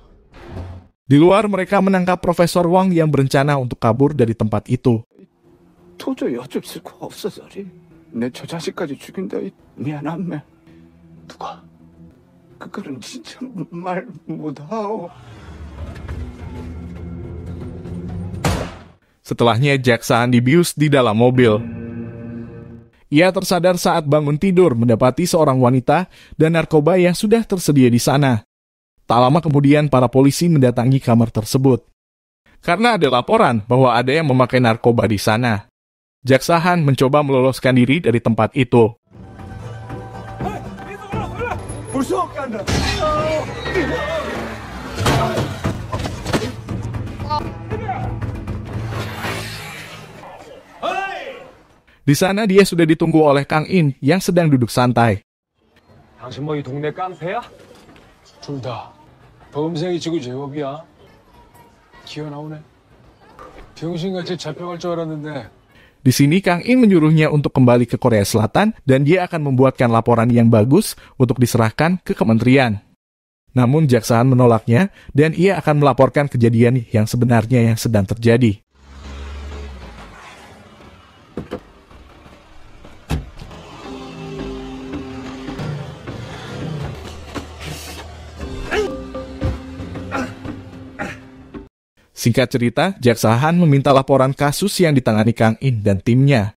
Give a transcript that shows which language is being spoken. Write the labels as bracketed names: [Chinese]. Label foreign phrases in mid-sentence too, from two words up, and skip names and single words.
[Indonesian] Di luar mereka menangkap Profesor Wang yang berencana untuk kabur dari tempat itu. [Korean] 도저히 어쩔 수가 없어서 내 저 자식까지 죽인다. 미안함매. 누가? 그거는 진짜 말 못하오. [Indonesian] Setelahnya Jaksaan dibius di dalam mobil. Ia tersadar saat bangun tidur mendapati seorang wanita dan narkoba yang sudah tersedia di sana. Tak lama kemudian para polisi mendatangi kamar tersebut. Karena ada laporan bahwa ada yang memakai narkoba di sana. Jaksaan mencoba meloloskan diri dari tempat itu. Di sana dia sudah ditunggu oleh Kang In yang sedang duduk santai. [Korean] 당신 뭐 이 동네 깡패야? 둘 다 범생이 지고 제법이야. 기어 나오네. 병신같이 잡혀갈 줄 알았는데. [Indonesian] Di sini Kang In menyuruhnya untuk kembali ke Korea Selatan dan dia akan membuatkan laporan yang bagus untuk diserahkan ke kementerian. Namun Jaksaan menolaknya dan ia akan melaporkan kejadian yang sebenarnya yang sedang terjadi. Singkat cerita, Jaksaan meminta laporan kasus yang ditangani Kang In dan timnya.